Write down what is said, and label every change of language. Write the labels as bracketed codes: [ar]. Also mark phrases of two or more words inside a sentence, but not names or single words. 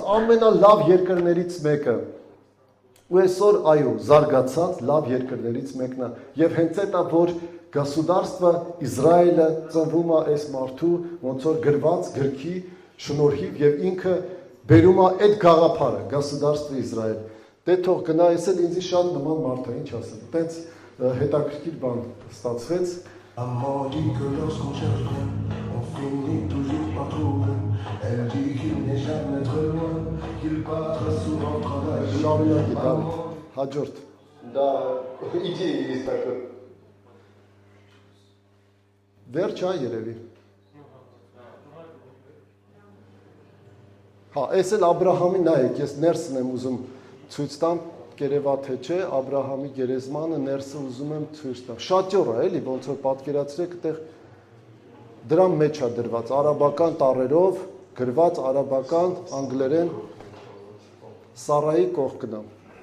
[hy] ամենալավ երկրներից մեկը, ու այսօր այո, զարգացած լավ երկրներից մեկն է, և հենց այդ է, որ Государство Իսրայելը ծնվում է այս մարդու, ոնց որ գրված գրքի շնորհիվ և ինքը բերում է այդ գաղափարը, Государство Իսրայել, դե թող գնա, ես էլ ինձի շատ նման մարդ է, ինչ ասեմ, այտենց հետաքրքիր բան ստացվեց, [fr] Maman dit que lorsqu'on cherche bien, on finit toujours par trouver. Elle dit qu'il n'est jamais trop loin, qu'il part souvent travailler. [hy] Շարունակի, Դավիթ, հաջորդ։ [ru] Да, идея есть такая. [hy] Վերջ է երևի։ Հա, այս էլ Աբրահամի նայեք, ես ներսն եմ ուզում ցույց տամ, կերևա թե չէ, Աբրահամի գերեզմանը ներսը ուզում եմ ցույց տամ։ Շաճոր է, էլի, ոնց որ պատկերացրեք, այդտեղ դրա մեջ է դրված արաբական տառերով գրված արաբական անգլերեն Սարայի կողքն է։